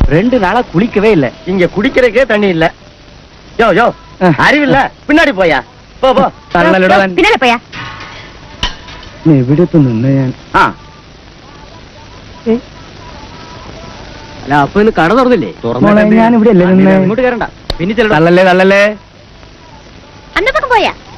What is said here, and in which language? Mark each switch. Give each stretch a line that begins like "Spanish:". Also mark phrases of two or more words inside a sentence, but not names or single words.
Tamil: 2 நாளா குளிக்கவே இல்ல. இங்க குடிக்கிறதுக்கே தண்ணி இல்ல. யோ யோ அறிவில்ல, பின்னாடி போயா.
Malayalam: പോ പോ. പിന്നാലെ പോയാ. എവിടത്ത് നിന്ന് ഞാൻ? അല്ല, അപ്പൊ ഇന്ന് കട തുറന്നില്ലേ? ഞാൻ ഇവിടെ അല്ലേ നിന്ന്. ഇങ്ങോട്ട് കയറണ്ട. പിന്നെ തള്ളല്ലേ തള്ളല്ലേ. അന്നപ്പം പോയാ.